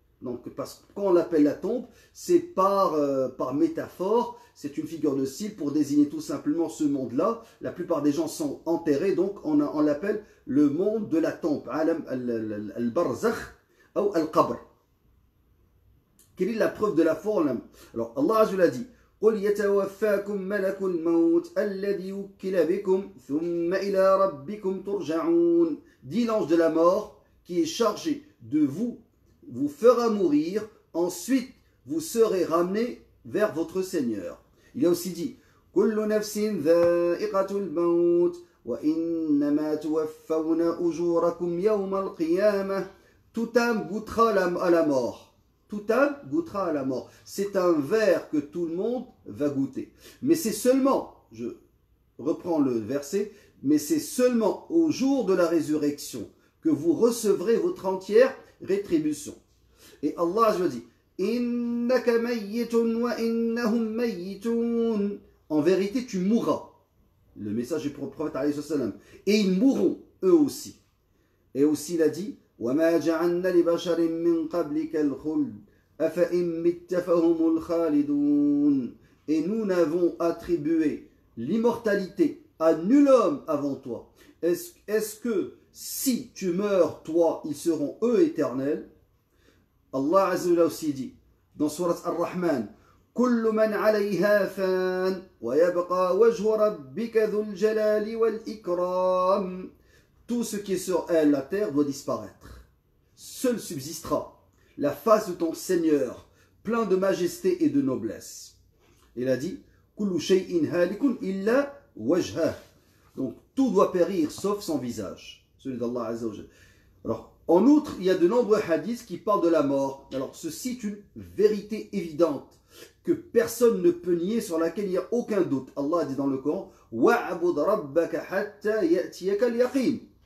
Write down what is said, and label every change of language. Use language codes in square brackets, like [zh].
[fr] Donc, parce que quand on l'appelle la tombe, c'est par métaphore, c'est une figure de style pour désigner tout simplement ce monde-là. La plupart des gens sont enterrés, donc on l'appelle le monde de la tombe, alam al-barzakh ou al-qabr. Quelle est la preuve de la foi? [ar] Alors, Allah Azza wa Jalla [fr] dit [ar] قل يتوفاكم ملك الموت الذي وكل بكم ثم إلى ربكم ترجعون. [fr] Dit l'ange de la mort qui est chargé de vous fera mourir, ensuite vous serez ramenés vers votre Seigneur. Il a aussi dit [ar] كل نفس ذائقة الموت وإنما توفون أجوركم يوم القيامة. [fr] Toute âme goûtera à la mort. Toute âme goûtera à la mort. C'est un verre que tout le monde va goûter. Mais c'est seulement, je reprends le verset, mais c'est seulement au jour de la résurrection que vous recevrez votre entière rétribution. Et Allah dit [ar] Innaka mayyitun wa innahum mayyitun. [fr] En vérité, tu mourras. Le message est pour le prophète alayhi salam. Et ils mourront, eux aussi. Et aussi, il a dit [ar] وَمَا جَعَلْنَا لِبَشَرٍ مِّن قَبْلِكَ الْخُلْدَ أَفَإِن مِّتَّ فَهُمُ الْخَالِدُونَ. [fr] Et nous n'avons attribué l'immortalité à nul homme avant toi. Est-ce que si tu meurs, toi, ils seront eux éternels? [ar] Allah Azza wa Jalla [fr] aussi dit dans [ar] Surat Ar-Rahman كل من عليها فان ويبقى وجه ربك ذو الجلال والإكرام. [fr] Tout ce qui est sur elle, la terre, doit disparaître. Seul subsistera la face de ton Seigneur, plein de majesté et de noblesse. Il a dit [ar] كل شيء هالك إلا وجهه. [fr] Donc tout doit périr sauf son visage, celui d'Allah Azza wa Jalla. Alors, en outre, il y a de nombreux hadiths qui parlent de la mort. Alors, ceci est une vérité évidente que personne ne peut nier, sur laquelle il n'y a aucun doute. Allah dit dans le Coran [ar] وَعْبُدْ رَبَّكَ حَتَّى يَأْتِيَكَ الْيَقِينُ.